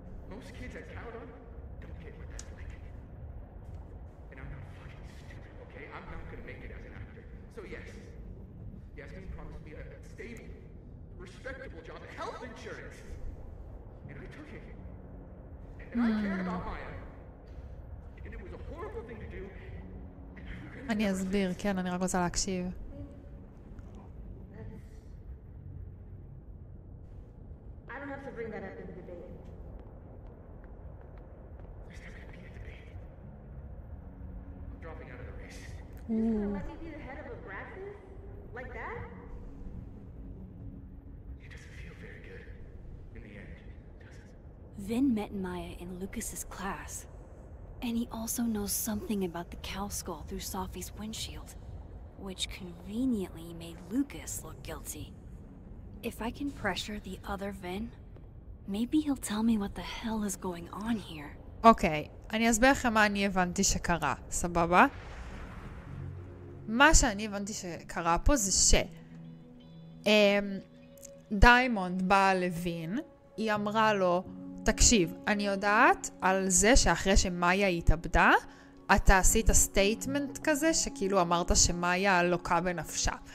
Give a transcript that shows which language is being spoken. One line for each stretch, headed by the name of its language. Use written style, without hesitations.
English: Most kids at Caledon don't get what that's like. And I'm not fucking stupid, okay? I'm not gonna make it as an actor. So yes, Yasmin promised me a stable, respectable job, health insurance. And I took it. And I cared about Maya. And it was a horrible thing to do.
Hebrew: אני אסביר, כן, אני רק רוצה להקשיב.
English: I don't have to bring that up in the debate. There's not gonna be a debate. I'm dropping out of the race. You're just gonna let me be the head of Abraxas? Like that? It doesn't feel very good in the end, does it? Vin met Maya in Lucas's class. And he also knows something about the cow skull through Sophie's windshield, which conveniently made Lucas look guilty. If I can pressure the other Vin, maybe he'll tell me what the hell is going on here.
Hebrew: אוקיי, אני אסביר לכם מה אני הבנתי שקרה, סבבה? מה שאני הבנתי שקרה פה זה דיימונד באה לווין, היא אמרה לו, תקשיב, אני יודעת על זה שאחרי שמאיה התאבדה, אתה עשית סטייטמנט כזה שכאילו אמרת שמאיה לוקה בנפשה.